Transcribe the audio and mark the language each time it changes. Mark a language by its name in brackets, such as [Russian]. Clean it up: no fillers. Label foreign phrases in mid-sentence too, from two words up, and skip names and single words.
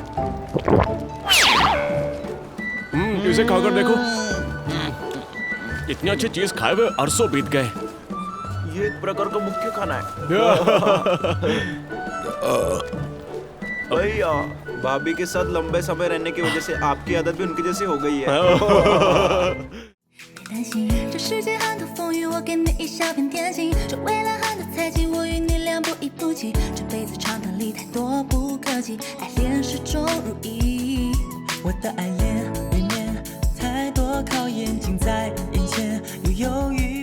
[Hindi] इसे खाकर देखो। इतनी अच्छी चीज खाए हुए अरसों बीत गए। ये एक प्रकार का मुख्य खाना है। भैया भाभी के साथ लंबे समय रहने की वजह से आपकी आदत भी उनकी जैसी हो गई है। [Chinese] 担心这世界很多风雨，我给你一小片天晴。这未来很多猜忌，我与你俩不离不弃。这辈子长短里太多不可及，爱恋始终如一。我的爱恋里面太多考验近在眼前，又犹豫